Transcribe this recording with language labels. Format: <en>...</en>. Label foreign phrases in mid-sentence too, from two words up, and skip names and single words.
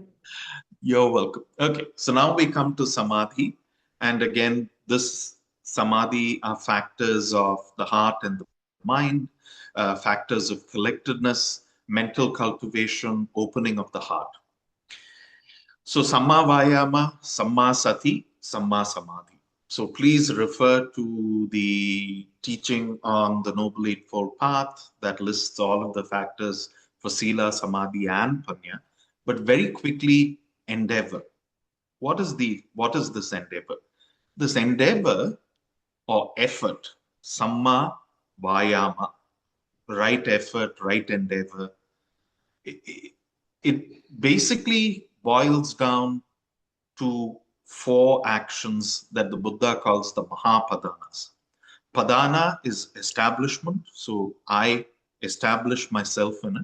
<en>You're welcome. Okay, so now we come to samadhi. And again, this samadhi are factors of the heart and the mind, factors of collectedness, mental cultivation, opening of the heart. So,</en> <pi>samma vayama, samma sati, samma samadhi.</pi> <en>So, please refer to the teaching on the Noble Eightfold Path that lists all of the factors for sila, samadhi, and panya. But very quickly, endeavor. What is this endeavor? This endeavor or effort,</en> <pi>samma vayama,</pi> <en>right effort, right endeavor. It basically boils down to four actions that the Buddha calls the Mahapadanas. Padana is establishment, so I establish myself in it.</en>